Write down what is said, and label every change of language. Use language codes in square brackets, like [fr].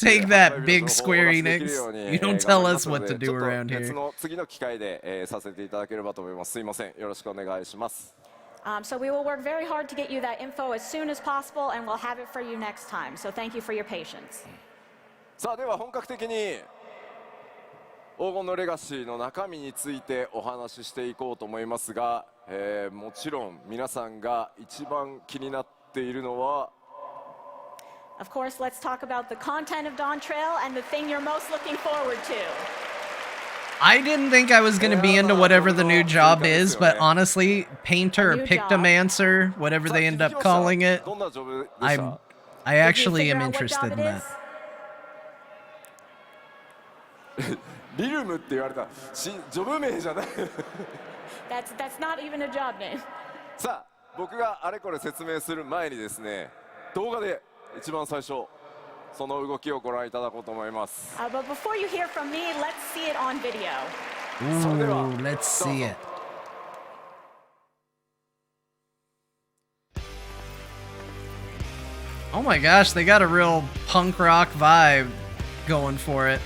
[en] Take that, big Square Enix. You don't tell us what to do around here. [ja] 次の機会でさせていただければと思います。すいません。よろしくお願いします。 [en] So we will work very hard to get you that info as soon as possible, and we'll have it for you next time. So thank you for your patience. [ja] さあでは本格的に黄金のレガシーの中身についてお話ししていこうと思いますが、もちろん皆さんが一番気になっているのは [en] Of course, let's talk about the content of Dawn Trail and the thing you're most looking forward to. I didn't think I was going to be into whatever the new job is, but honestly, Painter or Pictomancer, whatever they end up calling it, I actually am interested in that. [ja] リルムって言われたジョブ名じゃない [en] That's not even a job name. [ja] さあ僕があれこれ説明する前にですね動画で一番最初その動きをご覧いただこうと思います [en] But before you hear from me, let's see it on video. Ooh, let's see it. Oh my gosh, they got a real punk rock vibe going for it.